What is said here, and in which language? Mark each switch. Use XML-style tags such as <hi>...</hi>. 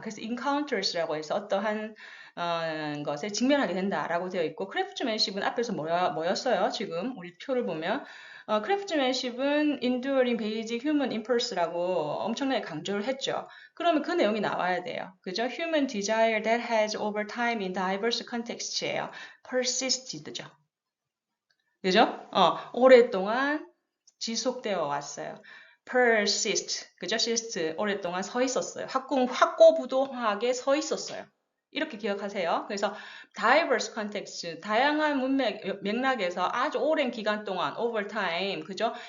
<ko>그래서 encounters라고 해서 어떠한 것에 직면하게 된다라고 되어 있고 크래프트맨십은 앞에서 뭐였어요? 지금 우리 표를 보면 크래프트맨십은</ko> <en>enduring basic human impulse</en> <ko>라고 엄청나게 강조를 했죠. 그러면 그 내용이 나와야 돼요. 그죠?</ko> <en>Human desire that has over time in diverse contexts예요.</en> <ko>persisted죠. 그죠? 오랫동안 지속되어 왔어요. persist, 그죠? persist, 오랫동안 서 있었어요. 확고부동하게 서 있었어요. 이렇게 기억하세요. 그래서 diverse context, 다양한 맥락에서 아주 오랜 기간 동안 over time, 그죠?</ko>